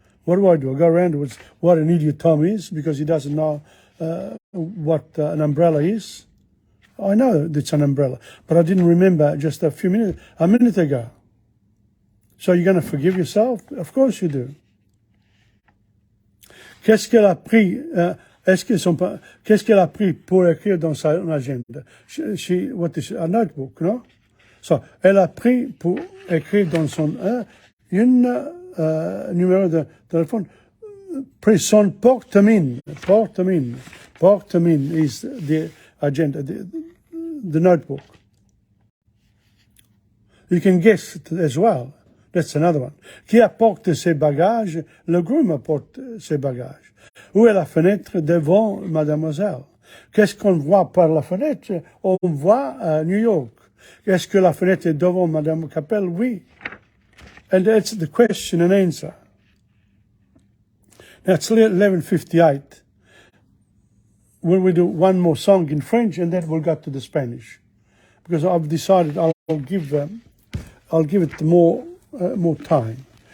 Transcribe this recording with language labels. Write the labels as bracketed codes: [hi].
[en] What do? I go around with what an idiot Tom is because he doesn't know what an umbrella is. I know it's an umbrella, but I didn't remember just a minute ago. So you're going to forgive yourself? Of course you do. [fr] Qu'est-ce qu'elle a pris? Qu'est-ce qu'elle a pris pour écrire dans son agenda? [en] What is a notebook, no? So, [fr] elle a pris pour écrire dans son numéro de téléphone. Pris son porte-mine. [en] Porte-mine is the agenda, the notebook. You can guess it as well. That's another one. [fr] Qui apporte ses bagages? Le groom apporte ses bagages. Où est la fenêtre devant mademoiselle? Qu'est-ce qu'on voit par la fenêtre? On voit New York. Est-ce que la fenêtre est devant Madame Capel? Oui. [en] And that's the question and answer. Now it's 11:58. Will we do one more song in French and then we'll go to the Spanish? Because I've decided I'll give it more time.